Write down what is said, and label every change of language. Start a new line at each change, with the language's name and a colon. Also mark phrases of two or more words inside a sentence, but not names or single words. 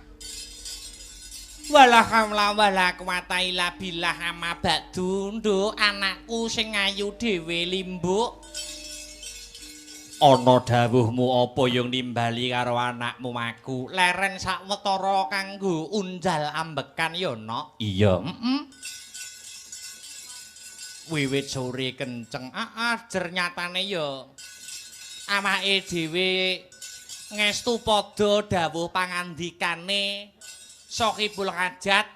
Arabic: Wala hamla wala quwata illa billah amma ba'du.
Javanese: Nduk anakku sing ayu dhewe limbuk. Ana dawuhmu apa yang nimbali karo anakmu maku? Leren sawetara kanggo unjal ambekan ya, Nok. Iya, Wiwit sore kenceng, jer nyatane ya awake dhewe ngestu padha dawuh pangandikane Sohibul Hajat.